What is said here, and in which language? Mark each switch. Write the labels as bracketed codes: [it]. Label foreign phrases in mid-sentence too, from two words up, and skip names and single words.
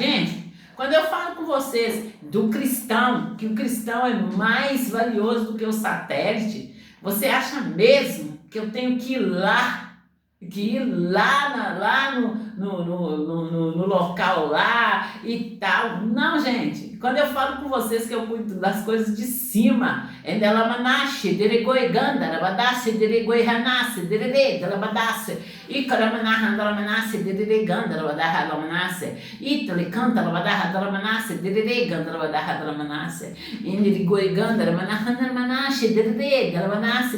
[pt] Gente, quando eu falo com vocês do cristão, que o cristão é mais valioso do que o satélite, você acha mesmo que eu tenho que ir lá no local lá e tal? Não, gente. Quando eu falo com vocês que eu cuido das coisas de cima, endelamanashi, dirigoi gandara, badassi, dirigoi hanassi, diride, dalabadassi, ikaramanaha, dalamanassi, diride gandara, badaha, dalamanassi, itali cantara, badaha, dalamanassi, diride gandara, badaha, dalamanassi, indirigoi gandara, manaha, manashi, diride, dalamanassi,